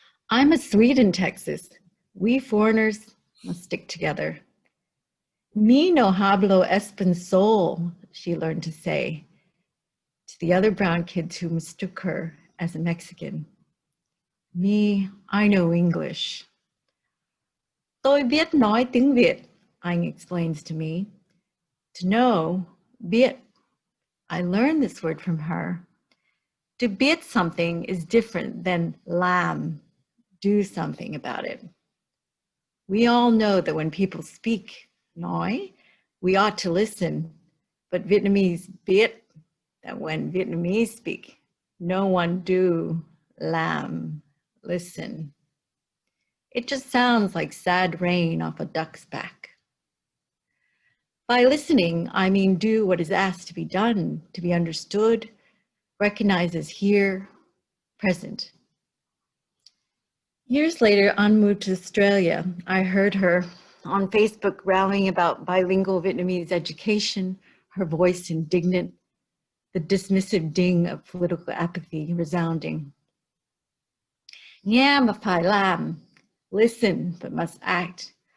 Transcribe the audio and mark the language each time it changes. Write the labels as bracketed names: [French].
[English] I'm a Swede in Texas. We foreigners must stick together. [Spanish] Me no hablo español, [English] she learned to say to the other brown kids who mistook her as a Mexican. Me, I know English. [Vietnamese] Tôi biết nói tiếng Việt, Anh [English] explains to me. To know, biết. I learned this word from her. To biết something is different than làm, do something about it. We all know that when people speak, nói, we ought to listen, but Vietnamese biết that when Vietnamese speak, no one do, làm, listen. It just sounds like sad rain off a duck's back. By listening, I mean do what is asked to be done, to be understood, recognized as here, present. Years later, en route to Australia, I heard her on Facebook rallying about bilingual Vietnamese education, her voice indignant, the dismissive ding of political apathy resounding. [Vietnamese] Nghe mà phải làm, [English] listen but must act.